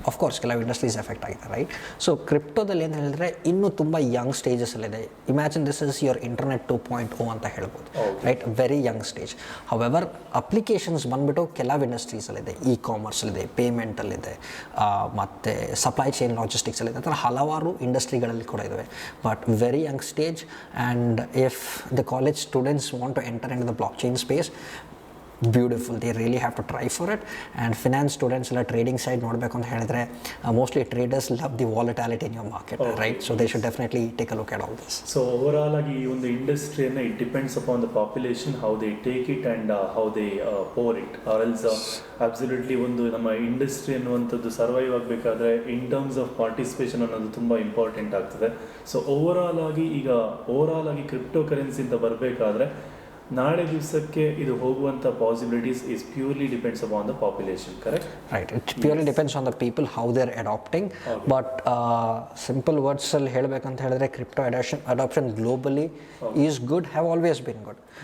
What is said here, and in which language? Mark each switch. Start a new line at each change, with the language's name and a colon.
Kannada: Of course ಕೆಲವು industries effect ಆಗಿದೆ, right? So ಕ್ರಿಪ್ಟೋದಲ್ಲಿ ಏನು ಹೇಳಿದ್ರೆ ಇನ್ನೂ ತುಂಬ Young ಸ್ಟೇಜಸಲ್ಲಿದೆ.
English: Imagine this is your internet 2.0 ಅಂತ ಹೇಳ್ಬೋದು, right? Very young stage.
Kannada: However applications ಬಂದುಬಿಟ್ಟು ಕೆಲವು ಇಂಡಸ್ಟ್ರೀಸಲ್ಲಿದೆ, ಕಾಮರ್ಸಲ್ಲಿದೆ, ಪೇಮೆಂಟಲ್ಲಿದೆ, ಮತ್ತು ಸಪ್ಲೈ ಚೈನ್ ಲಾಜಿಸ್ಟಿಕ್ಸಲ್ಲಿದೆ, ಆ ಥರ ಹಲವಾರು ಇಂಡಸ್ಟ್ರಿಗಳಲ್ಲಿ ಕೂಡ ಇದ್ದಾವೆ.
English: But very young stage. And if the college students want to enter into the blockchain space, beautiful, they really have to try for it. And finance students ಎಲ್ಲ trading side ನೋಡಬೇಕು ಅಂತ ಹೇಳಿದ್ರೆ mostly traders love the volatility in your market, right? So they should definitely take a look at all this. So overall ಆಗಿ ಈ ಒಂದು ಇಂಡಸ್ಟ್ರಿಯನ್ನು it depends upon the population, how they take it and how they pour it, or else absolutely ಒಂದು ನಮ್ಮ industry ಅನ್ನುವಂಥದ್ದು survive ಆಗಬೇಕಾದ್ರೆ in terms of participation ಅನ್ನೋದು ತುಂಬ ಇಂಪಾರ್ಟೆಂಟ್ ಆಗ್ತದೆ.
Kannada: ಸೊ ಓವರಾಲ್ ಆಗಿ ಕ್ರಿಪ್ಟೋ ಕರೆನ್ಸಿ ಅಂತ ಬರಬೇಕಾದ್ರೆ ನಾಳೆ ದಿವಸಕ್ಕೆ ಇದು ಹೋಗುವಂಥ possibilities is purely depends upon the population, correct?
English: Right, it purely depends on the people how they are adapting. But simple ವರ್ಡ್ಸಲ್ಲಿ ಹೇಳಬೇಕಂತ ಹೇಳಿದ್ರೆ crypto adoption globally is good, have always been good.